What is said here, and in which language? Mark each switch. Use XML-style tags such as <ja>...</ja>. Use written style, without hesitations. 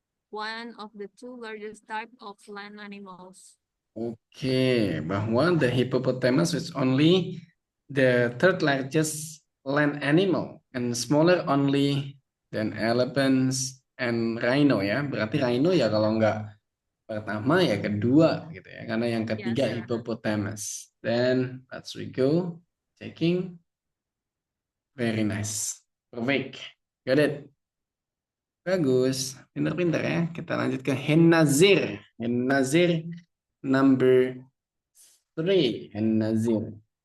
<en>one of the two largest type of land animals.</en> <id>Oke, bahwa</id> <en>the hippopotamus is only the third largest land animal and smaller only than elephants and rhino ya.</en> <id>Berarti rhino ya kalau nggak pertama ya kedua gitu ya. Karena yang ketiga</id> <en>Yes. hippopotamus. Then let's we go checking. Very nice. Perfect. Got it.</en> <id>Bagus. Pinter-pinter ya. Kita lanjut ke Hennazir. Hennazir number 3. Hennazir.</id>